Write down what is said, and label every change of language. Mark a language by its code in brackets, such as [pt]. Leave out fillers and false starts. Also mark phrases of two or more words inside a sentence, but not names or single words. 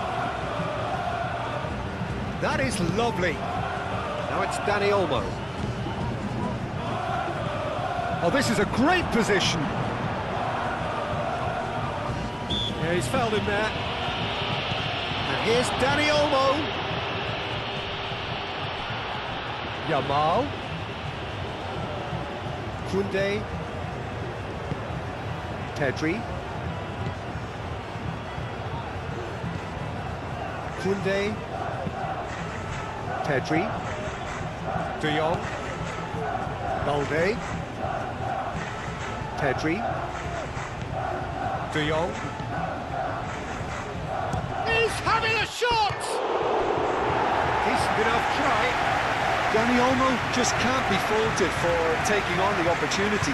[en] That is lovely. Now it's Dani Olmo. Oh, this is a great position. Yeah, he's fouled him there. And here's Dani Olmo. Yamal. Koundé. Pedri. Koundé. Pedri. De Jong. Balde. Pedri. De Jong. He's having a shot! Decent enough try. Dani Olmo just can't be faulted for taking on the opportunity.